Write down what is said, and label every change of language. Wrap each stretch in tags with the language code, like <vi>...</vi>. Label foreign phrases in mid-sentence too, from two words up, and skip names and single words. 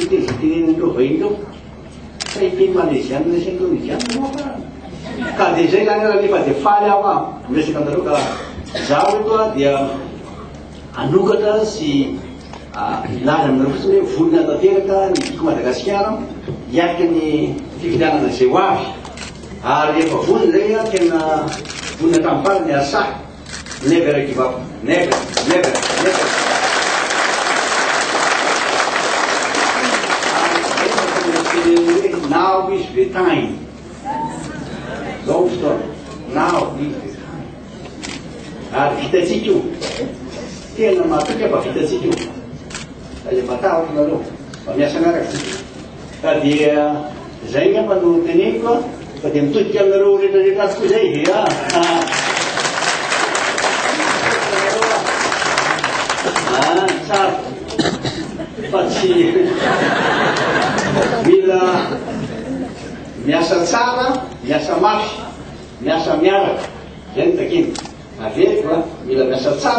<mg>miteny zay tenenandreo vahiny reo fa iteny Malaizianina sy Indonesianina moa ka dia zay zany raha nefa dia faly aho miresaka anareo ka zaho eto dia anokatra sy laza aminareo fotsiny hoe volona tanteraka ny tiako Madagasikara hiaraka ny fifidianana zay ho avy ary efa volona zay tena volona tamin'ny ny asa</mg> <en>never give up, never. Now is the time. Don't stop. Now is the time.</en> <mg>Ary vitatsika io tena matoky fa vitatsika io dia matahotra nareo fa miasa miaraka ka dia zay nefa no teneniko fa dia mitodika aminareo rehetrarehetra azy koa zay tsara fa tsy mila miasa tsara, miasa mafy, miasa miaraka zay no takeny averiko mila miasa tsara</mg>